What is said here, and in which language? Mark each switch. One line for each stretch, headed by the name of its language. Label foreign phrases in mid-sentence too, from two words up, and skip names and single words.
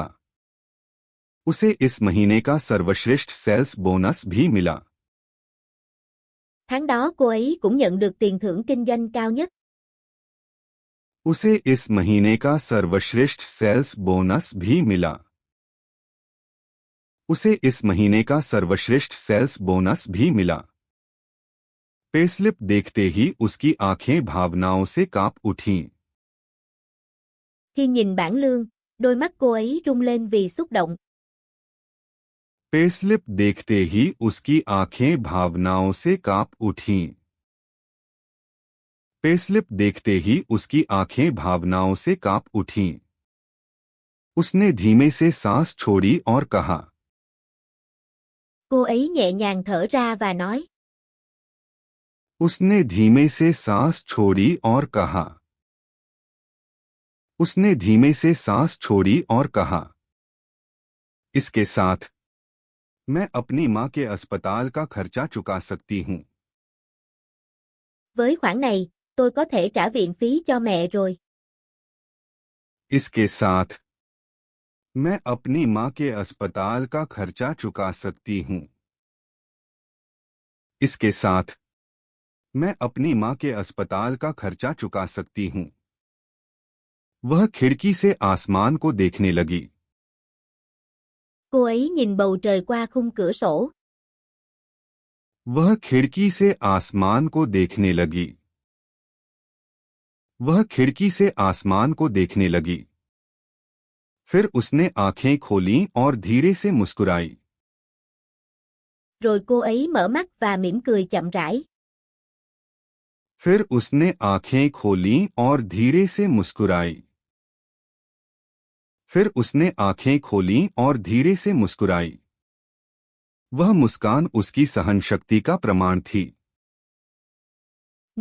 Hindi: उसे इस महीने का सर्वश्रेष्ठ
English: sales bonus
Hindi: भी मिला।
Vietnamese: Tháng đó cô ấy cũng nhận được tiền thưởng kinh doanh cao nhất.
Hindi: उसे इस महीने का सर्वश्रेष्ठ
English: sales bonus
Hindi: भी मिला। उसे इस महीने का सर्वश्रेष्ठ
English: sales bonus
Hindi: भी मिला। पेस्लिप देखते ही उसकी आंखें भावनाओं से कांप उठीं।
Vietnamese: Khi nhìn bảng lương, đôi mắt cô ấy rung lên vì xúc động.
Hindi: पेस्लिप देखते ही उसकी आंखें भावनाओं से कांप उठीं। पेस्लिप देखते ही उसकी आंखें भावनाओं से कांप उठीं। उसने धीमे से सांस छोड़ी और कहा।
Vietnamese: Cô ấy nhẹ nhàng thở ra và nói.
Hindi: उसने धीमे से सांस छोड़ी और कहा। उसने धीमे से सांस छोड़ी और कहा। इसके साथ मैं अपनी मां के अस्पताल का खर्चा चुका सकती हूं।
Vietnamese: Với khoản này, tôi có thể trả viện phí cho mẹ rồi.
Hindi: इसके साथ मैं अपनी मां के अस्पताल का खर्चा चुका सकती हूं। इसके साथ मैं अपनी मां के अस्पताल का खर्चा चुका सकती हूं। वह खिड़की से आसमान को देखने लगी।
Vietnamese: Cô ấy nhìn bầu trời qua khung cửa sổ.
Hindi: वह खिड़की से आसमान को देखने लगी। वह खिड़की से आसमान को देखने लगी। फिर उसने आंखें खोलीं और धीरे से मुस्कुराई।
Vietnamese: Rồi cô ấy mở mắt và mỉm cười chậm rãi.
Hindi: फिर उसने आंखें खोलीं और धीरे से मुस्कुराई। फिर उसने आंखें खोलीं और धीरे से मुस्कुराई। वह मुस्कान उसकी सहनशक्ति का प्रमाण थी।